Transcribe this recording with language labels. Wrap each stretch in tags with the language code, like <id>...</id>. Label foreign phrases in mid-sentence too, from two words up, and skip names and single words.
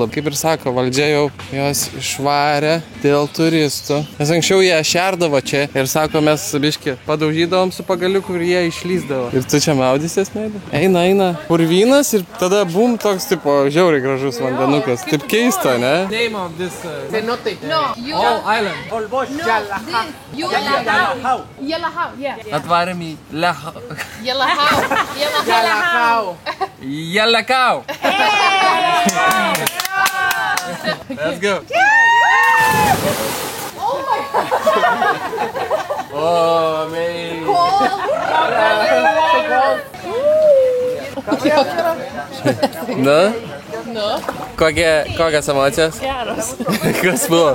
<lt>Kaip ir sako, valdžia jau jos išvarė dėl turistų. Nes anksčiau jie šerdavo čia ir sako, mes biški padaužydavom su pagaliuku ir jie išlysdavo. Ir tu čia maudysies, meilė? Eina. Purvynas ir tada bum, toks tipo žiauriai gražus vandenukas. Taip keista, ne?</lt> <en>Name of this Cenote. No, all island. All boys. Yalahau. Yalahau, yeah.</en> <lt>Atvarėm į Yalahau. Yalakau.</lt> <en>Let's go. Oh, man.</en> <lt>Nu? Kokias emocijos? Geras. Kas buvo?</lt>